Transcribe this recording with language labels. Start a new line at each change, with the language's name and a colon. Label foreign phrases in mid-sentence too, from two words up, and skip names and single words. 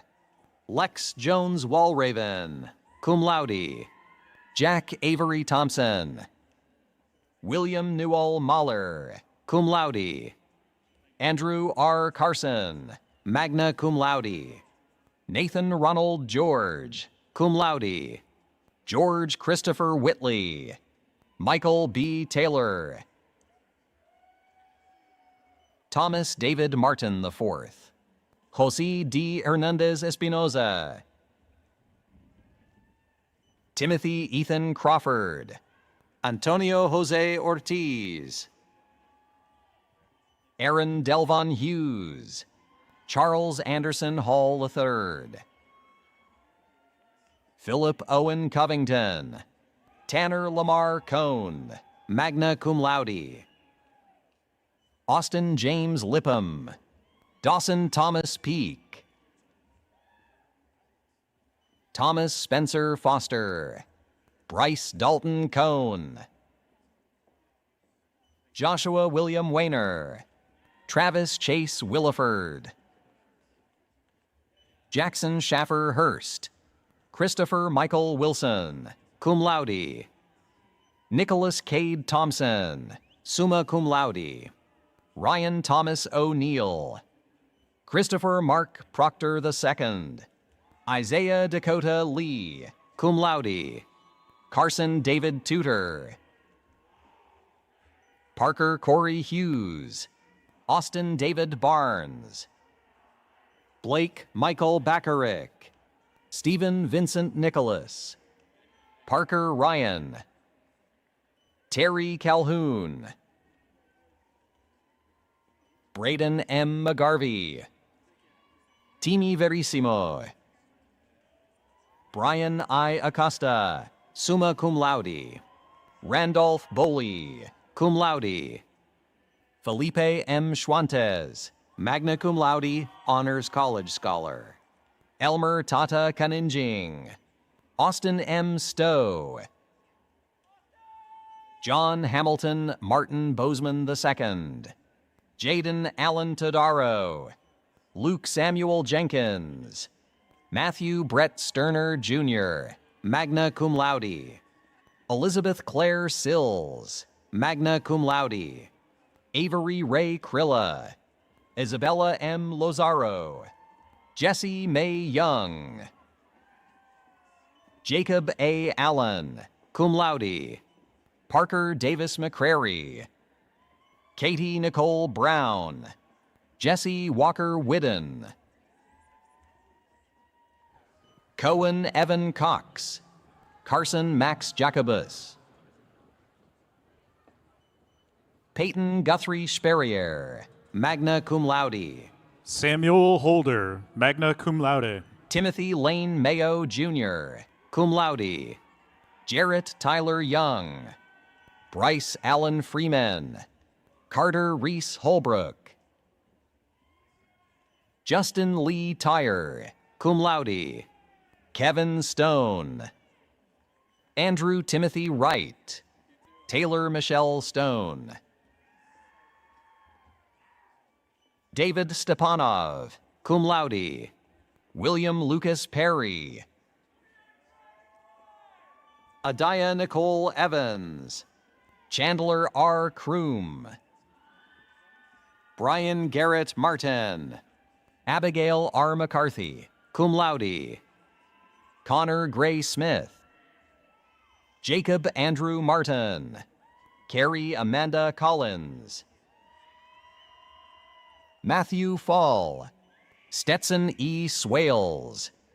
English: Lex Jones Walraven,
Latin: cum laude.
English: Jack Avery Thompson. William Newell Mahler,
Latin: cum laude.
English: Andrew R. Carson,
Latin: magna cum laude.
English: Nathan Ronald George,
Latin: cum laude.
English: George Christopher Whitley. Michael B. Taylor. Thomas David Martin IV. Jose D. Hernandez Espinoza. Timothy Ethan Crawford. Antonio Jose Ortiz. Aaron Delvon Hughes. Charles Anderson Hall III. Philip Owen Covington. Tanner Lamar Cohn,
Latin: magna cum laude.
English: Austin James Lipham. Dawson Thomas Peak. Thomas Spencer Foster. Bryce Dalton Cohn. Joshua William Wayner. Travis Chase Williford. Jackson Schaffer Hurst. Christopher Michael Wilson,
Latin: cum laude.
English: Nicholas Cade Thompson,
Latin: summa cum laude.
English: Ryan Thomas O'Neill. Christopher Mark Proctor II. Isaiah Dakota Lee,
Latin: cum laude.
English: Carson David Tudor. Parker Corey Hughes. Austin David Barnes. Blake Michael Backerick. Stephen Vincent Nicholas. Parker Ryan. Terry Calhoun. Braden M. McGarvey. Timi Verissimo. Brian I. Acosta,
Latin: summa cum laude.
English: Randolph Boley,
Latin: cum laude.
English: Felipe M. Schwantes,
Latin: magna cum laude,
English: Honors College Scholar. Elmer Tata Kaninjing. Austin M. Stowe. John Hamilton Martin Bozeman II. Jaden Allen Todaro. Luke Samuel Jenkins. Matthew Brett Sterner, Jr.,
Latin: magna cum laude.
English: Elizabeth Claire Sills,
Latin: magna cum laude.
English: Avery Ray Krilla. Isabella M. Lozaro. Jesse May Young. Jacob A. Allen,
Latin: cum laude.
English: Parker Davis McCrary. Katie Nicole Brown. Jesse Walker Whidden. Cohen Evan Cox. Carson Max Jacobus. Peyton Guthrie Sperrier,
Latin: magna cum laude.
English: Samuel Holder,
Latin: magna cum laude.
English: Timothy Lane Mayo, Jr.,
Latin: cum laude.
English: Jarrett Tyler Young. Bryce Allen Freeman. Carter Reese Holbrook. Justin Lee Tyre,
Latin: cum laude.
English: Kevin Stone. Andrew Timothy Wright. Taylor Michelle Stone. David Stepanov,
Latin: cum laude.
English: William Lucas Perry. Adaya Nicole Evans. Chandler R. Kroom. Brian Garrett Martin. Abigail R. McCarthy,
Latin: cum laude.
English: Connor Gray Smith. Jacob Andrew Martin. Carrie Amanda Collins. Matthew Fall. Stetson E. Swales.